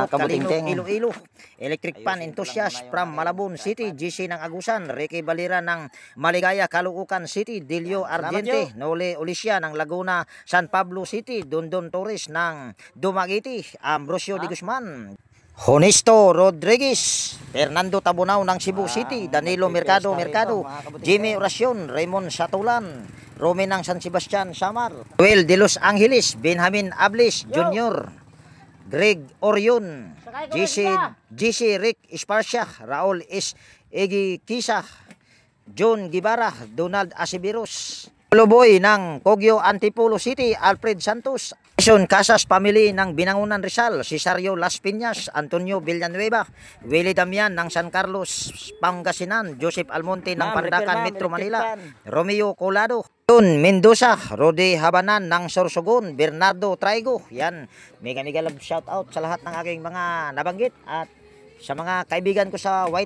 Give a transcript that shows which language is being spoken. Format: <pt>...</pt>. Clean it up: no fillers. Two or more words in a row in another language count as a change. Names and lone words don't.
<tl>Libot, kabutingting. Kalino, Iloilo,</tl> <en>Electric Pan Enthusiast from Malabon City,</en> <tl>GC ng Agusan, Ricky Balira ng Maligaya, Caloocan City, Delio Argente, Nole Olicia ng Laguna, San Pablo City, Dondon Torres ng Dumaguete, Ambrosio de Guzman, Honesto Rodriguez, Fernando Tabunao ng Cebu City, Danilo Mercado, Jimmy Oracion, Raymond Satulan, Rome ng San Sebastian, Samar, Joel de Los Angeles, Benjamin Ablis Jr., Greg Orion, GC Rick Esparcia, Raul S. Egi Kisa, John Gibara, Donald Asibiros, Boy ng Kogyo Antipolo City, Alfred Santos. Jason Casas Family ng Binangunan Rizal, Cesario Las Piñas, Antonio Villanueva, Willie Damian ng San Carlos, Pangasinan, Joseph Almonte ng Pandacan, Metro Manila, Romeo Colado, Don Mendoza, Rodi Habanan ng Sorsogon, Bernardo Traigo. Yan,</tl> <en>mega love shout out</en> <tl>sa lahat ng aking mga nabanggit at sa mga kaibigan ko sa YT.</tl>